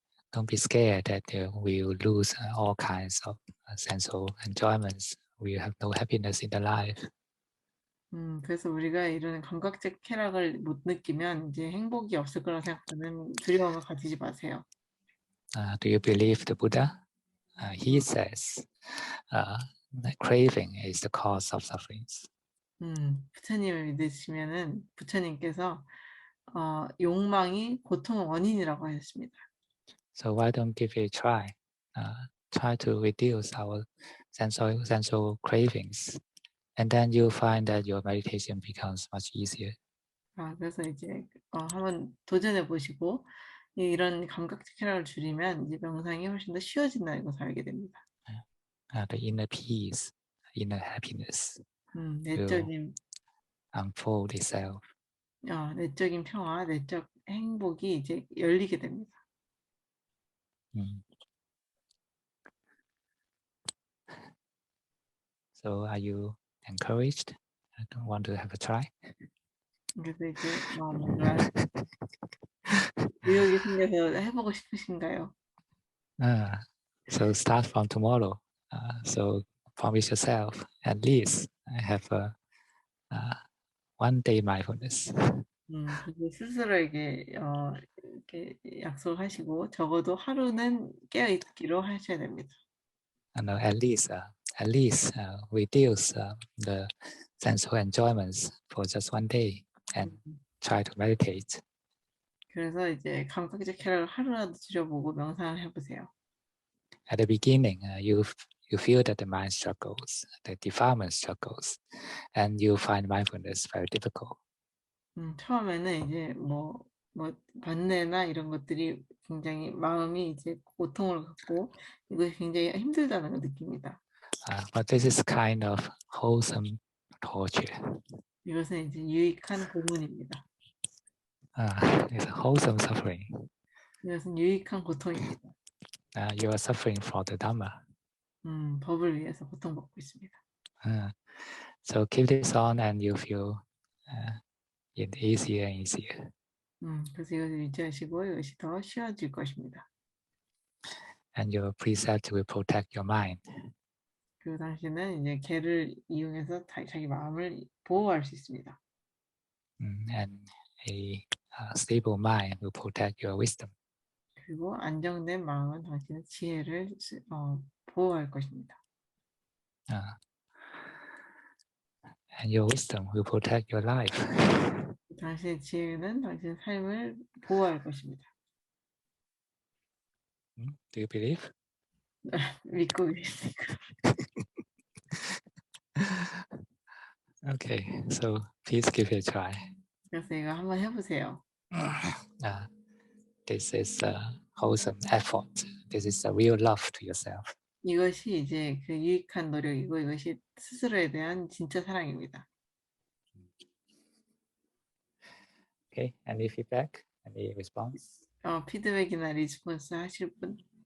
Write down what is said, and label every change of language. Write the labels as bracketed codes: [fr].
[en] Don't be scared that we will lose all kinds of sensual enjoyments. We have no happiness in the life. [ko] 그래서 우리가 이런 감각적 쾌락을 못 느끼면 이제 행복이 없을 거라 생각하는 두려움을 가지지 마세요. [en] Do you believe the Buddha? He says that craving is the cause of sufferings. [ko] 부처님을 믿으시면은 부처님께서 욕망이 고통의 원인이라고 하셨습니다. [en] So why don't give it a try? Try to reduce our sensual cravings, and then you'll find that your meditation becomes much easier. [ko] 그래서 이제 한번 도전해 보시고 이런 감각적 쾌락을 줄이면 이제 명상이 훨씬 더 쉬워진다는 것을 알게 됩니다. [en] The inner peace, inner happiness [ko] 내적인 [en] unfold itself. [ko] 내적인 평화, 내적 행복이 이제 열리게 됩니다. [en] So are you encouraged? I don't want to have a try. [ko] 그래서 이제 뭔가 의욕이 생겨서 해보고 싶으신가요? [en] So start from tomorrow. So promise yourself at least have a one day mindfulness. [ko] 그래서 스스로에게 이렇게 약속하시고 적어도 하루는 깨어 있기로 하셔야 됩니다. [en] And at least reduce the sensual enjoyments for just one day and try to meditate. [ko] 그래서 이제 감각적 쾌락을 하루라도 줄여보고 명상을 해보세요. [en] At the beginning, you feel that the mind struggles, the defilement struggles, and you find mindfulness very difficult. [ko] 처음에는 이제 뭐 번뇌나 이런 것들이 굉장히 마음이 이제 고통을 갖고 이것이 굉장히 힘들다는 걸 느낍니다. [en] But this is kind of wholesome torture. [ko] 이것은 이제 유익한 고문입니다. [en] It's a wholesome suffering. [ko] 이것은 유익한 고통입니다. [en] You are suffering for the Dhamma. [ko] 법을 위해서 고통받고 있습니다. [en] So keep this on and you feel it easier and easier. [ko] 그래서 이것을 유지하시고 이것이 더 쉬워질 것입니다. [en] And your precept will protect your mind. [ko] 그리고 당신은 이제 개를 이용해서 자기 마음을 보호할 수 있습니다. [en] And a stable mind will protect your wisdom. [ko] 그리고 안정된 마음은 당신의 지혜를 보호할 것입니다. [en] And your wisdom will protect your life. [ko] 당신의 지혜는 당신의 삶을 보호할 것입니다. [en] Do you believe? [ko] 믿고 계십니까? [en] Okay, so please give it a try. [ko] 그래서 이거 한번 해보세요. [en] This is a wholesome effort. This is a real love to yourself. [ko] 이것이 이제 그 유익한 노력이고 이것이 스스로에 대한 진짜 사랑입니다. [en] Okay, any feedback? Any response? [ko] 피드백이나 리스폰스 하실 분?